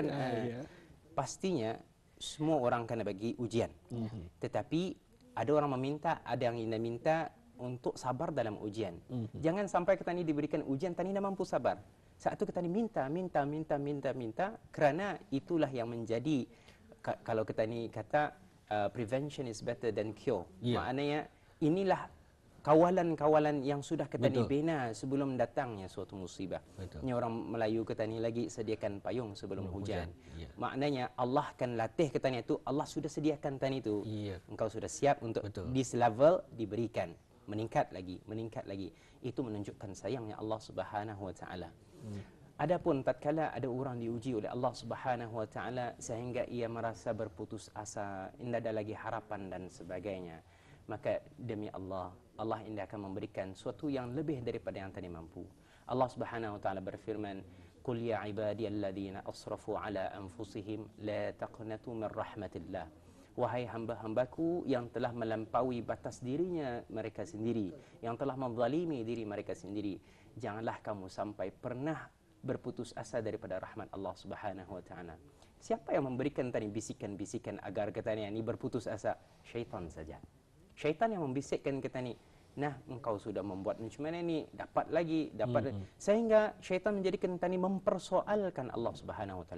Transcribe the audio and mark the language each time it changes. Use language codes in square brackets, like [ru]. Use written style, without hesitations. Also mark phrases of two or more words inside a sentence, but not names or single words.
[ms] Pastinya semua orang kena bagi ujian. Tetapi ada orang meminta, ada yang tidak minta untuk sabar dalam ujian. Jangan sampai kita ni diberikan ujian, kita ni tidak mampu sabar. Saat itu kita ni minta kerana itulah yang menjadi, kalau kita ni kata [en] prevention is better than cure. [ms] Maknanya inilah kawalan-kawalan yang sudah kita dibina sebelum datangnya suatu musibah. Ini orang Melayu kita ni lagi sediakan payung sebelum hujan. Maknanya Allah akan latih kita ni itu, Allah sudah sediakan tadi itu. Engkau sudah siap untuk [en] this level [ms] diberikan. Meningkat lagi. Itu menunjukkan sayangnya Allah [ar] سبحانه وتعالى. [ms] Adapun tatkala ada orang diuji oleh Allah [ar] سبحانه وتعالى [ms] sehingga ia merasa berputus asa, tidak ada lagi harapan dan sebagainya, maka demi Allah ini akan memberikan sesuatu yang lebih daripada yang tadi mampu. Allah [ar] سبحانه وتعالى [ms] berfirman, [ar] "قل يا عبادي الذين أسرفوا على أنفسهم لا تقنطوا من رحمة الله." [ms] Wahai hamba-hambaku yang telah melampaui batas dirinya mereka sendiri, yang telah menzalimi diri mereka sendiri, janganlah kamu sampai pernah berputus asa daripada rahmat Allah [ar] سبحانه وتعالى. [ms] Siapa yang memberikan tadi bisikan-bisikan agar kita ni berputus asa? Syaitan saja. Syaitan yang membisikkan kita ni, nah engkau sudah membuat macam mana ni, dapat lagi. Sehingga syaitan menjadikan kita ni mempersoalkan Allah [ar] سبحانه وتعالى.